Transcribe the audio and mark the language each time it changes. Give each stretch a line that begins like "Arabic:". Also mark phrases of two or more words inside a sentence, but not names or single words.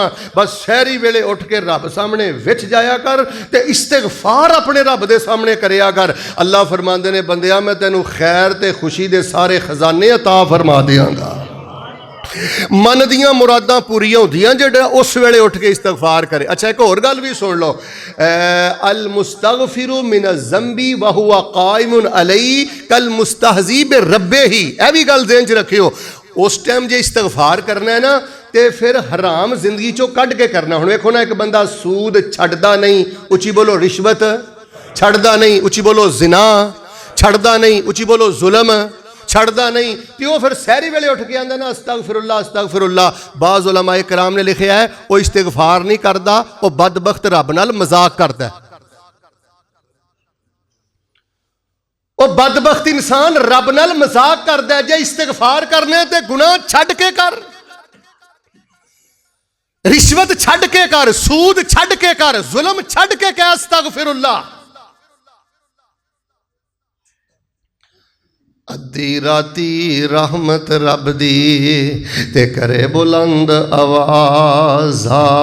Punjabi: بس سحری ویلے اٹھ کے رب سامنے وچ جایا کر تے استغفار اپنے رب دے سامنے کریا کر. اللہ فرماندے نے بندیا میں تینوں خیر تے خوشی دے سارے خزانے عطا فرما دینگا. من دیاں مراداں پوریاں ہوندیاں جیہڑا اس ویلے اٹھ کے استغفار کرے. اچھا ایک ہور گل بھی سن لو,
Arabic: المستغفر من ذنبي وهو قائم عليه كالمستهزئ بربه.
Punjabi: یہ بھی گل ذہن چ رکھیو، اس ٹائم جے استغفار کرنا ہے نا تو فیر حرام زندگی چوں کڈھ کے کرنا. ہن ویکھو نا، ایک بندہ سود چھڈدا نہیں، اچی بولو رشوت چھڈدا نہیں، اچی بولو زنا چھڈدا نہیں، اچی بولو ظلم چھڈدا نہیں، تو وہ فیر سحری ویلے اٹھ کے آندا نا
Arabic: أستغفر الله أستغفر الله.
Urdu: بعض علمائے کرام نے لکھا ہے وہ استغفار نہیں کرتا، وہ بدبخت رب نال مذاق کرتا ہے. وہ بدبخت انسان رب نال مذاق کرتا ہے.
Punjabi: جے استغفار کرنے تے گناہ چھڈ کے کر، رشوت چھڈ کے کر، سود چھڈ کے کر، ظلم چھڈ کے کہہ استغفراللہ. ادھی راتی رحمت رب دی تے کرے بلند آوازہ,